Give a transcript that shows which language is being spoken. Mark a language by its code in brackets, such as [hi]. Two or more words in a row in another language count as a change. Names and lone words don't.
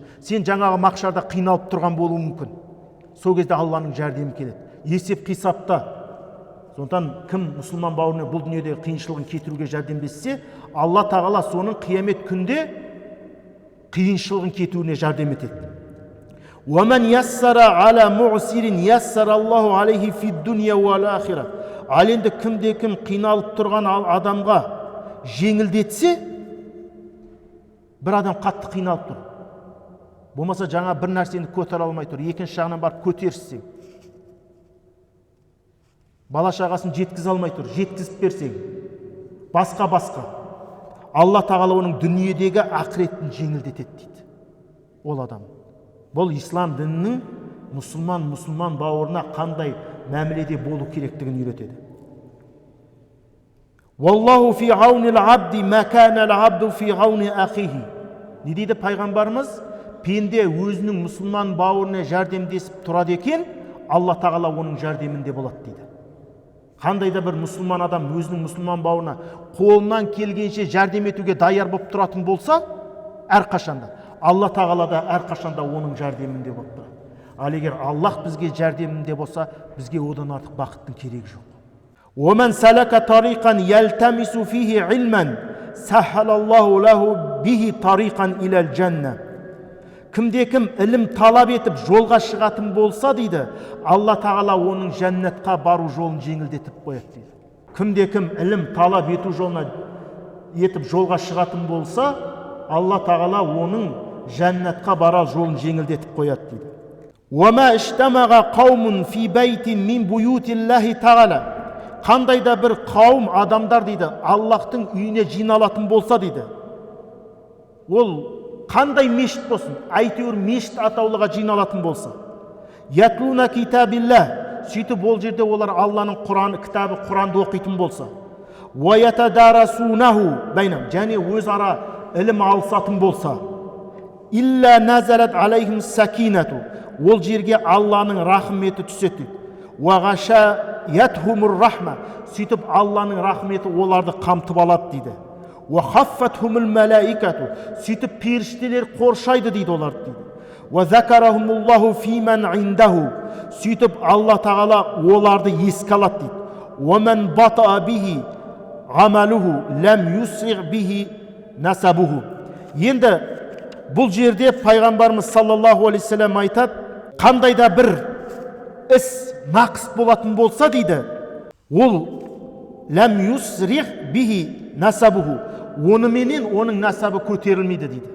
[kk] Сен жаңағы мақшарда қиналып тұрған болуы мүмкін. Сол кезде Алланың жәрдемі келеді. Есеп қисапта. Сондықтан кім мұсылман бауырына бұл дүниедегі қиыншылығын кетіруге жәрдемдессе, Алла тағала соның қиямет күнде қиыншылығын кетуіне жәрдем етеді. [ar] وَمَنْ يَسَّرَ عَلَى مُعْسِرٍ يَسَّرَ اللَّهُ عَلَيْهِ فِي الدُّنْيَا وَالْآخِرَةِ. [kk] Ал енді кімде-кім қиналып тұрған адамға жеңілдетсе, бір адам қатты қиналып тұр. Болмаса жаңа бір нәрсені көтере алмай тұр, екінші жағынан барып көтерсең, бала шағасын жеткізе алмай тұр, жеткізіп берсең, басқа. Алла тағала оның дүниедегі ақыретін жеңілдетеді дейді. Ол адам. Бұл ислам дінінің мұсылман бауырына қандай мәміледе болу керектігін үйретеді. [ar] والله في عون العبد ما كان العبد في عون أخيه. [kk] Не дейді пайғамбарымыз? Пенде өзінің мұсылман бауырына жәрдемдесіп тұрады екен, Алла тағала оның жәрдемінде болады дейді. Қандай да бір мұсылман адам өзінің мұсылман бауырына қолынан келгенше жәрдем етуге даяр болып тұратын болса, әрқашанда Алла тағала да әрқашанда оның жәрдемінде болып тұрады. Ал егер Аллах бізге жәрдемінде болса, бізге одан артық бақыттың керегі жоқ. [ar] وَمَنْ سَلَكَ طَرِيقًا يَلْتَمِسُ فِيهِ عِلْمًا سَهَّلَ اللَّهُ لَهُ بِهِ طَرِيقًا إِلَى الْجَنَّةِ. [kk] Кімде-кім ілім талап етіп жолға шығатын болса дейді, Алла тағала оның жәннатқа бару жолын жеңілдетіп қояды дейді. Кімде-кім ілім талап ету жолына етіп жолға шығатын болса, Алла тағала оның жәннатқа бара жолын жеңілдетіп қояды дейді. [ar] وَمَا اجْتَمَعَ قَوْمٌ فِي بَيْتٍ مِنْ بُيُوتِ اللَّهِ تَعَالَى. [kk] Қандай да бір қауым адамдар дейді, Аллахтың үйіне жиналатын болса дейді. Ол қандай мешіт болсын, әйтеуір мешіт атаулыға жиналатын болса. [ar] يتلون كتاب الله. [kk] Сөйтіп ол жерде олар Алланың кітабы Құранды оқитын болса. [ar] وَيَتَدَارَسُونَهُ бәйнәһүм. [kk] Және өзара ілім алысатын болса. [ar] إلا نزلت عليهم السكينة. [kk] Ол жерге Алланың рахметі түседі. [ar] وغشيتهم الرحمة. [kk] Сөйтіп Алланың рахметі оларды қамтып алады дейді. [ar] وحفتهم الملائكة. [kk] Сөйтіп періштелер қоршайды дейді оларды дейді. [ar] وذكرهم الله فيمن عنده. [kk] Сөйтіп Алла тағала оларды еске алады дейді. [ar] ومن بطأ به عمله لم يسرع به نسبه. [kk] Енді бұл жерде пайғамбарымыз [ar] صلى الله عليه وسلم [kk] айтады, қандай да бір іс нақыс болатын болса дейді, ол [ar] لم يسرع به نسبه, [kk] оныменен оның насабы көтерілмейді дейді.